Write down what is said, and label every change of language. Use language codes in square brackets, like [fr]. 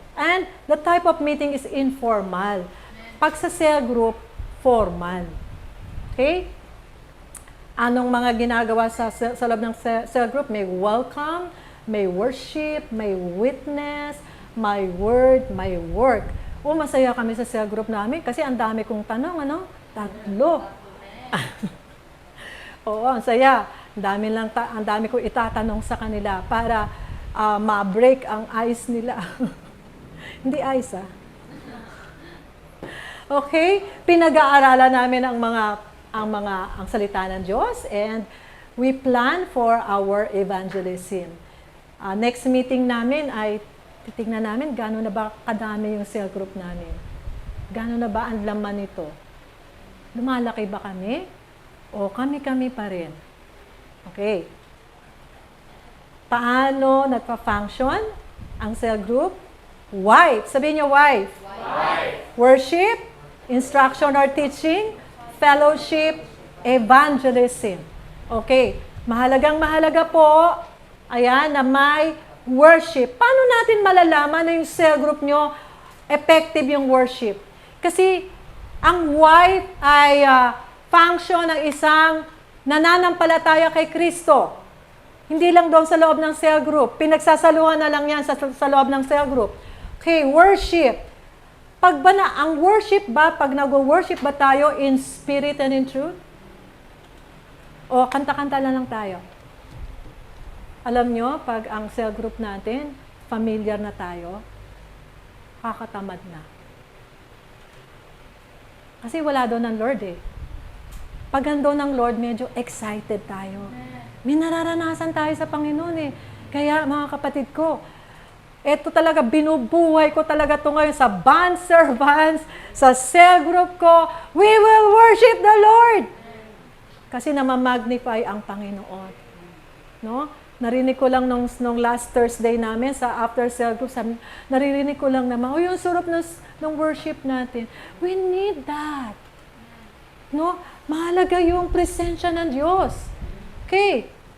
[en] And the type of meeting is informal. [tl] Pag sa cell group, formal. Okay? Anong mga ginagawa sa loob ng cell group? May welcome, may worship, may witness, may word, may work. Masaya kami sa cell group namin kasi ang dami kong tanong, 3. Oo, ang saya. Ang dami kong itatanong sa kanila para ma-break ang ice nila. Hindi ice, Okay? Pinag-aaralan namin ang salita ng Diyos [en] and we plan for our evangelism. [tl] Next meeting namin ay titignan namin gano'n na ba kadami yung cell group namin. Gano'n na ba ang laman nito? Lumalaki ba kami? O kami-kami pa rin? Okay. Paano nagpa-function ang cell group? Wife. Sabihin niyo, wife. [en] Worship, instruction or teaching, fellowship, evangelism. [tl] Okay. Mahalagang-mahalaga po, ayan, na may worship. Paano natin malalaman na yung cell group nyo, effective yung worship? Kasi, ang wife ay function ng isang nananampalataya kay Kristo. Hindi lang doon sa loob ng cell group. Pinagsasaluhan na lang yan sa loob ng cell group. Okay, worship. Ang worship ba, pag nag-worship ba tayo in spirit and in truth? O kanta-kanta lang tayo? Alam nyo, pag ang cell group natin, familiar na tayo, kakatamad na. Kasi wala doon ng Lord eh. Pag nandoon ng Lord, medyo excited tayo. May nararanasan tayo sa Panginoon eh. Kaya mga kapatid ko, eto talaga, binubuhay ko talaga ito ngayon sa band servants, sa cell group ko. [en] We will worship the Lord! [tl] Kasi namamagnify ang Panginoon. No? Narinig ko lang nung last Thursday namin sa after cell group, naririnig ko lang naman, yung surap ng worship natin. [en] We need that. [tl] No? Mahalaga yung presensya ng Diyos. Okay.